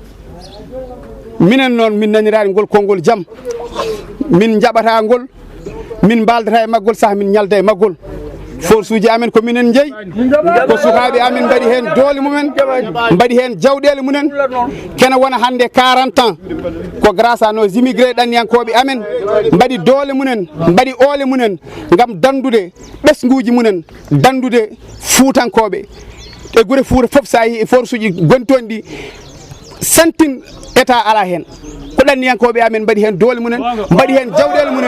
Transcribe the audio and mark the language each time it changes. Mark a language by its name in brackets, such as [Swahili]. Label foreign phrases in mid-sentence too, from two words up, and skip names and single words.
[Fula] minen noon min nanirani ngol konngol jaam, min jaɓata ngol, min baldata e maggol saaha min ñalda e maggol. [French] force uji [Fula] amen ko minen jeeyi, ko sukaɓe amen mbaɗi hen doole mumen, mbaɗi hen jawɗele mumen, kene wona hande 40 ans ko [French] grâce à nos immigrés [Fula] ɗanniyankoɓe amen mbaɗi doole mumen, mbaɗi oole mumen gam dandude ɓesguji mumen, dandude fuutankoɓe e guure Fuuta foof. sa yi e force uji gontoon ɗi santin état ala hen, ko ɗanniyankoɓe amen mbaɗi hen doole mumen, mbaɗi hen jawɗele mumen.